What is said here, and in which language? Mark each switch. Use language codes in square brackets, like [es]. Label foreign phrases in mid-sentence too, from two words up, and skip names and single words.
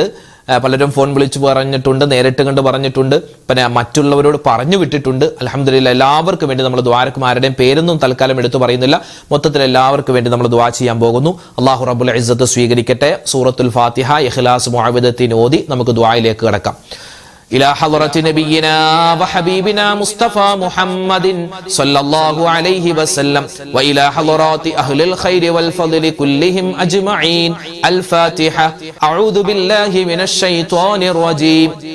[ml] പലരും ഫോൺ വിളിച്ച് പറഞ്ഞിട്ടുണ്ട്, നേരിട്ട് കണ്ട് പറഞ്ഞിട്ടുണ്ട്, പിന്നെ മറ്റുള്ളവരോട് പറഞ്ഞു വിട്ടിട്ടുണ്ട്. അൽഹംദുലില്ലാഹ്, എല്ലാവർക്കും വേണ്ടി നമ്മൾ ദുആരക്കും ആരുടെയും പേരൊന്നും തൽക്കാലം എടുത്തു പറയുന്നില്ല. മൊത്തത്തിൽ എല്ലാവർക്കും വേണ്ടി നമ്മൾ ദുആ ചെയ്യാൻ പോകുന്നു. [ar] الله رب العزة [ml] സ്വീകരിക്കട്ടെ. സൂറത്തുൽ ഫാത്തിഹ, ഇഖ്ലാസ്, മുഅവ്വിദത്തീൻ ഓതി നമുക്ക് ദുആയിലേക്ക് കടക്കാം. [ar] إلى حضرة نبينا وحبيبنا مصطفى محمد صلى الله عليه وسلم وإلى حضرات أهل الخير والفضل كلهم أجمعين. الفاتحة. أعوذ بالله من الشيطان الرجيم.